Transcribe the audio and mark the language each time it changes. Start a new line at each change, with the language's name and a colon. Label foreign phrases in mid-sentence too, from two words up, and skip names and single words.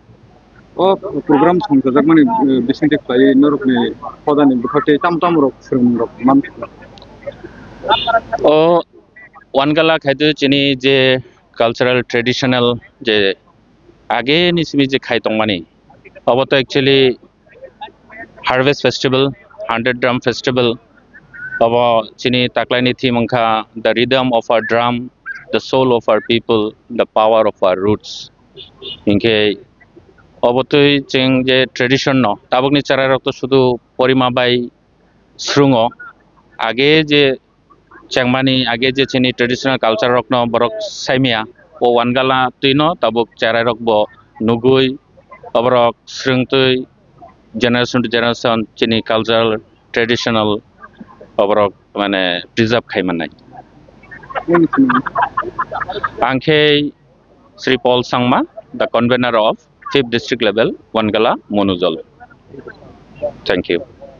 Kok Borok: o program samsajak mane bisinte klai norok ni podani bukhate tam rok srum rok man o Wangala khaitu chini je
English: cultural traditional
Kok Borok: je age ni simi je khai tong mani abo to
English: actually harvest festival 100 drum festival
Kok Borok: abo chini taklaini thimangkha
English: the rhythm of our drum the soul of our people the power of our roots
Kok Borok: inke obotoi cheng je tradition no tabokni chararok to shudu porima bai srungo age je chengmani age je chini traditional culture rok no borok saimia o Wangala tuino tabok chararok bo nugui oborok srungtui
English: generation to generation
Kok Borok: chini
English: cultural traditional
Kok Borok: oborok mane preserve khaimanai angke Sri Paul Sangma
English: the convener of 5th district level
Kok Borok: Wangala Monuzol.
English: Thank you.